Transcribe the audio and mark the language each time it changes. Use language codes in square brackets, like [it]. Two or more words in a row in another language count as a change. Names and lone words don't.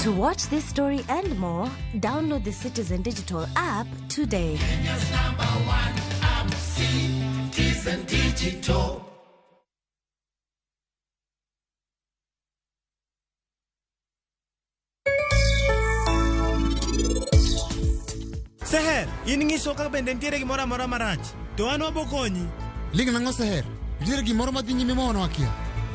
[en] To watch this story and more, download the Citizen Digital app today. Kenya's #1 app, Citizen Digital. [luo] Seher, in ngiso ka bende ntiere gimoro amora marach. To an wabokonyi. Ling nango Seher. Ntiere gimoro madhi nyime mono akia.